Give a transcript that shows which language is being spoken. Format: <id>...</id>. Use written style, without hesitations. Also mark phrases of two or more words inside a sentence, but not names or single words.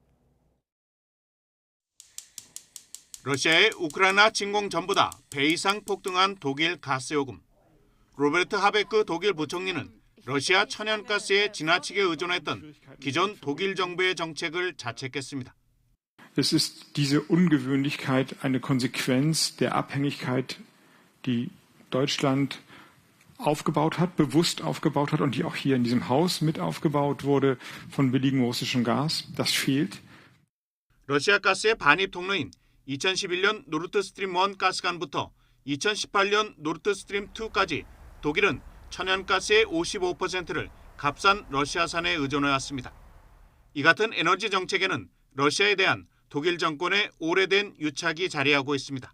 <ko>러시아의 우크라이나 침공 전보다 배 이상 폭등한 독일 가스 요금. 로베르트 하베크 독일 부총리는 러시아 천연가스에 지나치게 의존했던 기존 독일 정부의 정책을 자책했습니다.</ko> <de>Es ist diese Ungewöhnlichkeit eine Konsequenz der Abhängigkeit, die Deutschland aufgebaut hat, bewusst aufgebaut hat und die auch hier in diesem Haus mit aufgebaut wurde von billigem russischem Gas. Das fehlt.</de> <ko>러시아 가스의 반입 통로인 2011년 노르드스트림 1 가스관부터 2018년 노르드스트림 2까지 독일은 천연가스의 55%를 값싼 러시아산에 의존해왔습니다. 이 같은 에너지 정책에는 러시아에 대한 독일 정권의 오래된 유착이 자리하고 있습니다.</ko>